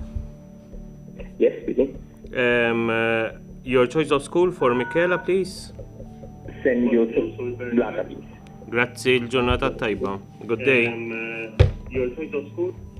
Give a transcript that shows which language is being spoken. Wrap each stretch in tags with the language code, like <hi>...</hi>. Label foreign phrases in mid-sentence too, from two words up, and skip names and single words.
<en>Yes, speaking. Your choice of school for Michela, please. St. Joseph Blata, please.</en> <mt>Grazzi, l-ġurnata tajba.</mt> <en>Good day. Your choice of school?</en>